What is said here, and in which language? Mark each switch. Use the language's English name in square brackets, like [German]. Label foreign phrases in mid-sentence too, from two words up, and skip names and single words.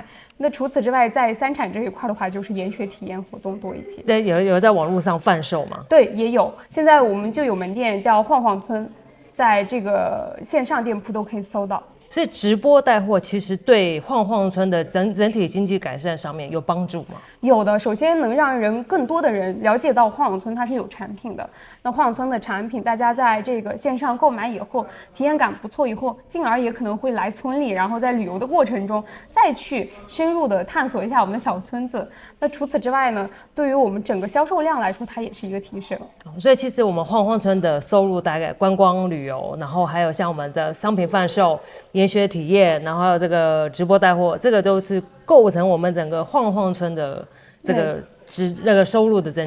[Chinese] 那除此之外，在三產這一塊的話，就是研學體驗活動多一些。有在網絡上販售嗎？對，也有。現在我們就有門店叫晃晃村，在這個線上店鋪都可以搜到。所以直播帶貨其實對晃晃村的整體經濟改善上面有幫助嗎？有的，首先能讓更多的人了解到晃晃村它是有产品的。那晃晃村的产品，大家在这个线上购买以后，体驗感不錯以後，進而也可能會來村裡，然後在旅遊的過程中再去深入的探索一下我們的小村子。那除此之外呢，對於我們整個銷售量來說，它也是一個提升。所以其實我們晃晃村的收入大概觀光旅遊，然後還有像我們的商品販售、研學體驗，然後還有這個直播帶貨，這個都是構成我們整個晃晃村的這個那個收入的增加。